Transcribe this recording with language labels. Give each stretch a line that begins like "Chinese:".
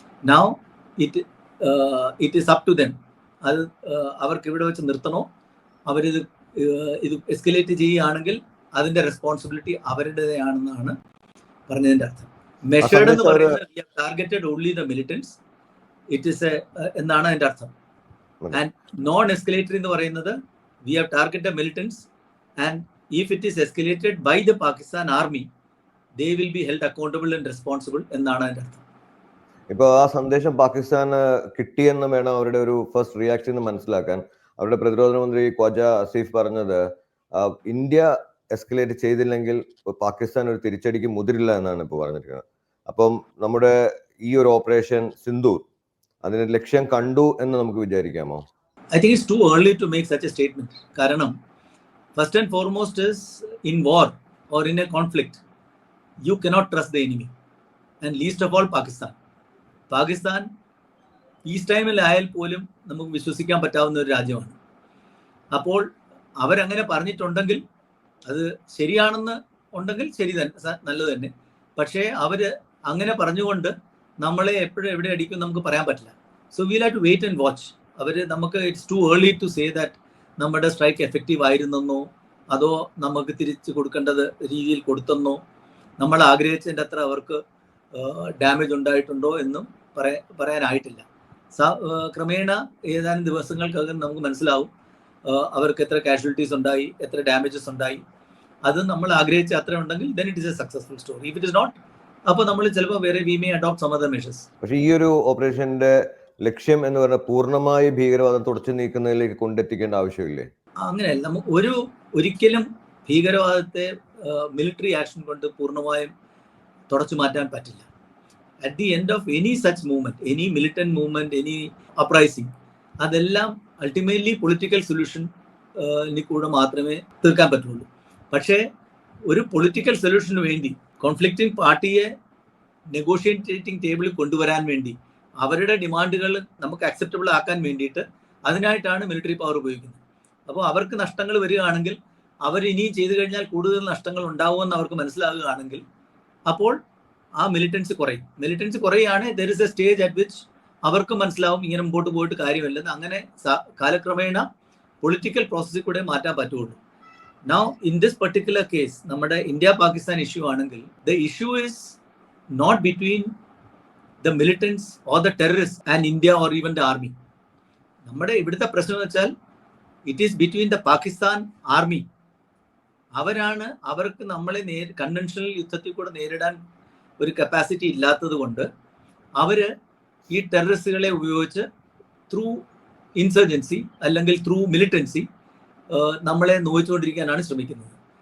English: Now it is up to them.
Malayalam: അത് അവർക്ക് ഇവിടെ വെച്ച് നിർത്തണോ, ഇത് എസ്കലേറ്റ് ചെയ്യുകയാണെങ്കിൽ അതിന്റെ റെസ്പോൺസിബിലിറ്റി അവരുടേതാണെന്നാണ് പറഞ്ഞതിന്റെ അർത്ഥം. മെഷേർഡ് എന്ന് പറയുന്നത്
English: targeted only the militants, it is
Malayalam: എന്നാണ് അതിന്റെ അർത്ഥം.
English: and non escalatory
Malayalam: എന്ന് പറയുന്നത്
English: we have targeted militants, and if it is escalated by the Pakistan army, they will be held accountable and responsible
Malayalam: എന്നാണ് അതിന്റെ അർത്ഥം. ഇപ്പോൾ ആ സന്ദേശം പാകിസ്ഥാന് കിട്ടിയെന്ന് വേണം അവരുടെ ഒരു ഫസ്റ്റ് റിയാക്ഷൻ എന്ന് മനസ്സിലാക്കാൻ. അവരുടെ പ്രതിരോധ മന്ത്രി ഖ്വാജ ആസിഫ് പറഞ്ഞത്, ഇന്ത്യ എസ്കലേറ്റ് ചെയ്തില്ലെങ്കിൽ പാകിസ്ഥാൻ ഒരു തിരിച്ചടിക്ക് മുതിരില്ല എന്നാണ് ഇപ്പോൾ പറഞ്ഞിരിക്കുന്നത്. അപ്പം നമ്മുടെ ഈ ഒരു ഓപ്പറേഷൻ സിന്ദൂർ അതിന്റെ ലക്ഷ്യം കണ്ടു എന്ന് നമുക്ക് വിചാരിക്കാമോ?
English: I think it's too early to make such a statement. Karanam, first and foremost, is in war or in a conflict, you cannot trust the enemy, and least of all Pakistan.
Malayalam: Pakistan piece ടൈമിൽ ആയാൽ പോലും നമുക്ക് വിശ്വസിക്കാൻ പറ്റാവുന്ന ഒരു രാജ്യമാണ്. അപ്പോൾ അവരങ്ങനെ പറഞ്ഞിട്ടുണ്ടെങ്കിൽ അത് ശരിയാണെന്ന് ഉണ്ടെങ്കിൽ ശരി തന്നെ, നല്ലത് തന്നെ. പക്ഷേ അവര് അങ്ങനെ പറഞ്ഞുകൊണ്ട് നമ്മളെ എപ്പോഴും എവിടെ അടിക്കും നമുക്ക് പറയാൻ പറ്റില്ല.
English: So we'll have to wait and watch.
Malayalam: നമുക്ക്
English: it's too early to say that
Malayalam: നമ്മുടെ സ്ട്രൈക്ക് എഫക്റ്റീവ് ആയിരുന്നെന്നോ അതോ നമുക്ക് തിരിച്ചു കൊടുക്കേണ്ടത് രീതിയിൽ കൊടുത്തെന്നോ നമ്മൾ ആഗ്രഹിച്ചതിൻ്റെ അത്ര അവർക്ക് ഡാമേജ് ഉണ്ടായിട്ടുണ്ടോ എന്നും പറയാനായിട്ടില്ല. ക്രമേണ ഏതാനും ദിവസങ്ങൾക്കകം നമുക്ക് മനസ്സിലാവും അവർക്ക് എത്ര കാഷ്വാലിറ്റീസ് ഉണ്ടായി, എത്ര ഡാമേജസ് ഉണ്ടായി. അത് നമ്മൾ ആഗ്രഹിച്ച അത്ര ഉണ്ടെങ്കിൽ
English: then it is a successful story. If it is not,
Malayalam: അപ്പോൾ നമ്മൾ ചിലപ്പോൾ വേറെ
English: we may adopt some other measures.
Malayalam: പക്ഷേ ഈ ഒരു ഓപ്പറേഷന്റെ ലക്ഷ്യം എന്ന് പറഞ്ഞാൽ പൂർണ്ണമായി ഭീകരവാദം തുടച്ചു നീക്കുന്നതിലേക്ക് കൊണ്ടെത്തിക്കേണ്ട ആവശ്യമില്ലേ? അങ്ങനെയല്ല, നമുക്ക് ഒരിക്കലും ഭീകരവാദത്തെ മിലിറ്ററി ആക്ഷൻ കൊണ്ട് പൂർണ്ണമായും തുടച്ചു മാറ്റാൻ പറ്റില്ല.
English: at the end of any such movement, any militant movement, any uprising,
Malayalam: അതെല്ലാം അൾട്ടിമേറ്റ്ലി പൊളിറ്റിക്കൽ സൊല്യൂഷന് കൂടെ മാത്രമേ തീർക്കാൻ പറ്റുള്ളൂ. പക്ഷേ ഒരു പൊളിറ്റിക്കൽ സൊല്യൂഷന് വേണ്ടി കോൺഫ്ലിക്റ്റിംഗ് പാർട്ടിയെ നെഗോഷിയേറ്റിംഗ് ടേബിളിൽ കൊണ്ടുവരാൻ വേണ്ടി അവരുടെ ഡിമാൻഡുകൾ നമുക്ക് അക്സെപ്റ്റബിൾ ആക്കാൻ വേണ്ടിയിട്ട് അതിനായിട്ടാണ് മിലിറ്ററി പവർ ഉപയോഗിക്കുന്നത്. അപ്പോൾ അവർക്ക് നഷ്ടങ്ങൾ വരികയാണെങ്കിൽ അവർ ഇനിയും ചെയ്തു കഴിഞ്ഞാൽ കൂടുതൽ നഷ്ടങ്ങൾ ഉണ്ടാവുമെന്ന് അവർക്ക് മനസ്സിലാകുകയാണെങ്കിൽ അപ്പോൾ ആ മിലിറ്റൻസി കുറയുകയാണ്.
English: there is a stage at which
Malayalam: അവർക്ക് മനസ്സിലാവും ഇങ്ങനെ മുമ്പോട്ട് പോയിട്ട് കാര്യമില്ലെന്ന്. അങ്ങനെ കാലക്രമേണ പൊളിറ്റിക്കൽ പ്രോസസ്സിൽ കൂടെ മാറ്റാൻ പറ്റുള്ളൂ.
English: Now, in this particular case,
Malayalam: നമ്മുടെ ഇന്ത്യ-പാകിസ്ഥാൻ ഇഷ്യൂ ആണെങ്കിൽ
English: the issue is not between the militants or the terrorists and India or even the army.
Malayalam: നമ്മുടെ ഇവിടുത്തെ പ്രശ്നം എന്ന് വെച്ചാൽ
English: it is between the Pakistan army.
Malayalam: അവർക്ക് നമ്മളെ കൺവെൻഷണൽ യുദ്ധത്തിൽ കൂടെ നേരിടാൻ ഒരു കപ്പാസിറ്റി ഇല്ലാത്തത് കൊണ്ട് അവര് ഈ ടെററിസ്റ്റുകളെ ഉപയോഗിച്ച് ത്രൂ ഇൻസർജൻസി അല്ലെങ്കിൽ ത്രൂ മിലിറ്റൻസി നമ്മളെ നോയിച്ചുകൊണ്ടിരിക്കാനാണ് ശ്രമിക്കുന്നത്.